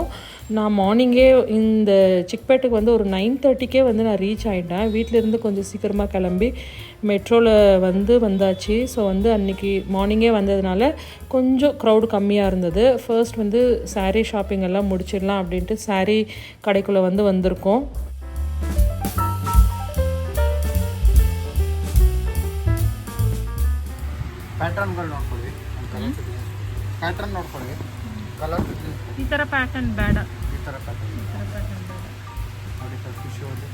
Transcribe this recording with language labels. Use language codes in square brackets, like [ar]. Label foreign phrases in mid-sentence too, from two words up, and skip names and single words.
[ta] நான் மார்னிங்கே இந்த சிக்பேட்டுக்கு வந்து ஒரு 9:30க்கே வந்து நான் ரீச் ஆகிட்டேன். வீட்டிலேருந்து கொஞ்சம் சீக்கிரமாக கிளம்பி மெட்ரோவில் வந்து வந்தாச்சு. ஸோ வந்து அன்றைக்கி மார்னிங்கே வந்ததுனால கொஞ்சம் க்ரௌடு கம்மியாக இருந்தது. ஃபர்ஸ்ட் வந்து [en] saree shopping [ta] எல்லாம் முடிச்சிடலாம் அப்படின்ட்டு சாரீ கடைக்குள்ளே வந்து வந்திருக்கோம். [kn] ಪ್ಯಾಟರ್ನ್ಗಳು ನೋಡ್ಕೊಳ್ಳಿ, ಪ್ಯಾಟರ್ನ್ ನೋಡ್ಕೊಳ್ಳಿ, ಕಲರ್ ಈ ಥರ ಪ್ಯಾಟರ್ನ್ ಬೇಡ, ಈ ಥರ ಪ್ಯಾಟರ್ನ್ ನೋಡಿ ಸರ್. ಟಿಶ್ಯೂಲಿ